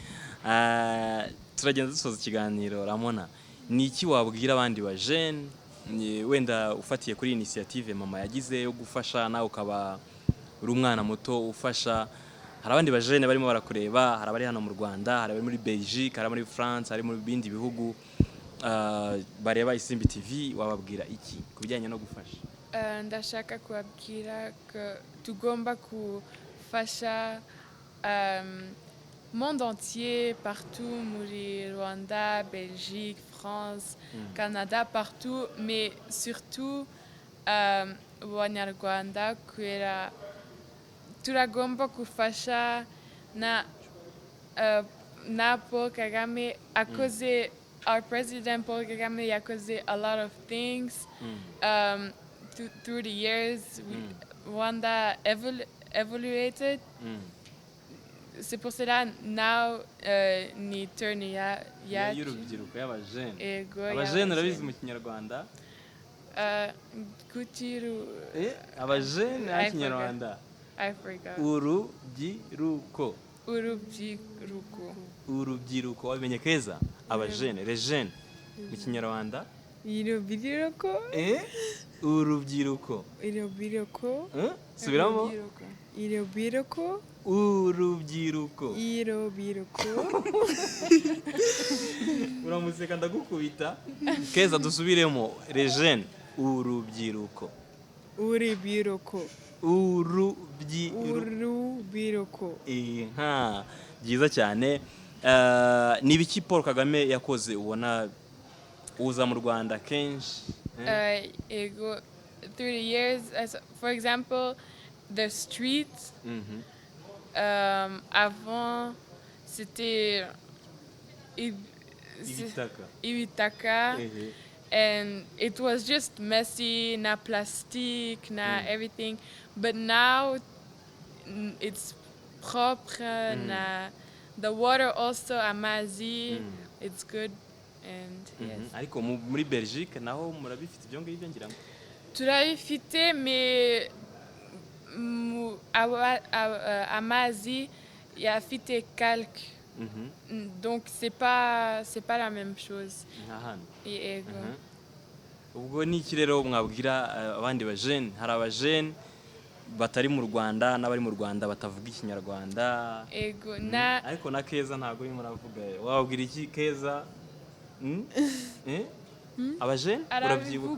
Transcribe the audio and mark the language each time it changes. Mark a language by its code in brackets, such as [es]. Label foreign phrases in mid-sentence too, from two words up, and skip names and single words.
[rw] Turagenda dusoza ikiganiro. Ramona, ni iki wabwira abandi ba jeune wenda ufatiye kuri initiative mama yagize yo gufasha nawe ukaba uri umwana muto ufasha, hari abandi bajene barimo barakureba, hari abari hano mu Rwanda, hari abari muri Belgique, hari muri France, hari mu bindi bihugu bareba Isimbi TV, wababwira iki kubijyanye no gufasha? Ndashaka kubabwira ko tugomba gufasha [fr] monde entier, partout, [rw] muri Rwanda, Belgique, France, Canada, [fr] partout, mais surtout [rw] Abanyarwanda kubera turagomba gufasha na [en] Paul Kagame akoze, our president Paul Kagame yakoze a lot of things through the years. Rwanda evaluated. [fr] C'est pour cela now ni turn [rw] y'urubyiruko y'abajene. Abajene urabizi mu Kinyarwanda? Abajene mu Kinyarwanda. [en] I forgot. [rw] Urubyiruko. Urubyiruko wabimenye Keza? Abajene, [fr] les jeunes [rw] mu Kinyarwanda? Urubyiruko. Urubyiruko. Urubyiruko. Subiramo? Urubyiruko. Urubyiruko. Urubyiruko. Uramuseka ndagukubita. Keza dusubiremo, [fr] les jeunes. [rw] Urubyiruko. Urubyiruko. Urubyiruko. Byiza cyane. Ni ibiki Paul Kagame yakoze ubona uza mu Rwanda kenshi? Ego, [en] through the years, for example, the streets, [fr] avant, c'était Ibitaka. [en] And it was just messy, na plastic, na everything. But now it's propre, na the water also, amazi, it's good. And yes. [rw] Ariko muri Belgique naho murabifite ibyo ngibyo ngira ngo? Turabifite, mais amazi yafite calque. [fr] Donc c'est pas la même chose. [rw] Yego. Ubwo ni iki rero mwabwira abandi bajene? Hari abajene batari mu Rwanda n'abari mu Rwanda batavuga Ikinyarwanda. Ego ariko na Keza ntago urimo uravuga. Wababwira iki Keza? Abajene urabyibuka?